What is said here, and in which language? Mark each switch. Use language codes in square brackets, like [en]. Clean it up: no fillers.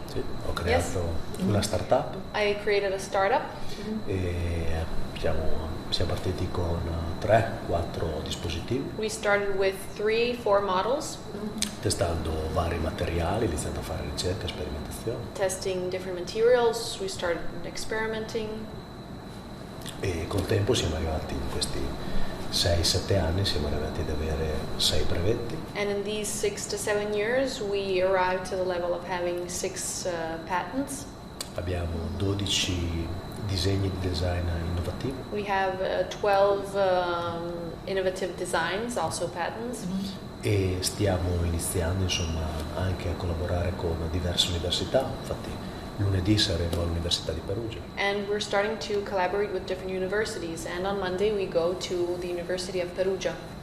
[it] Sì, ho creato una startup [en] I created a startup. [it] e siamo partiti con 3-4 dispositivi, [en] We started with 3-4 models, [it] testando vari materiali, iniziando a fare ricerca, sperimentazione [en] testing different materials. We started experimenting. [it] e col tempo siamo arrivati in questi 6-7 anni, siamo arrivati ad avere 6 brevetti, [en] And in these 6 to 7 years, we arrived to the level of having 6 patents. [it] abbiamo 12 disegni di design innovativi [en] We have 12 innovative designs, also patents. [it] e stiamo iniziando insomma anche a collaborare con diverse università. Infatti lunedì saremo all'Università di Perugia. [en] And we're starting to collaborate with different universities. And on Monday, we go to the University of Perugia.